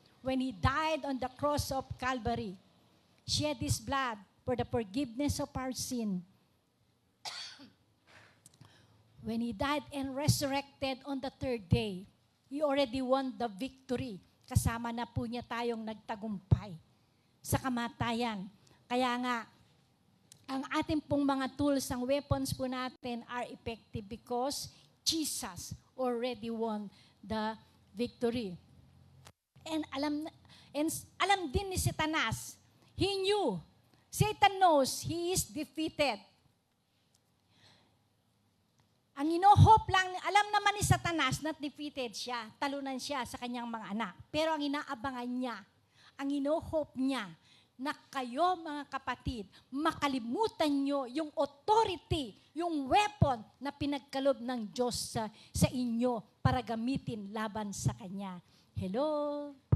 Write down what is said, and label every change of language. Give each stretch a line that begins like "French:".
English: When He died on the cross of Calvary, shed His blood for the forgiveness of our sin. When He died and resurrected on the third day, He already won the victory.
Filipino: Kasama na po niya tayong nagtagumpay sa kamatayan. Kaya nga, ang ating pong mga tools, ang weapons po natin
English: are effective because Jesus already won the victory. And
Filipino: alam din ni Satanas,
English: he knew, Satan knows he is defeated.
Filipino: Ang ino-hope lang, alam naman ni Satanas na defeated siya, talunan siya sa kanyang mga anak. Pero ang inaabangan niya, ang ino-hope niya, na kayo mga kapatid, makalimutan nyo yung authority, yung weapon na pinagkalob ng Diyos sa inyo para gamitin laban sa Kanya.
English: Hello?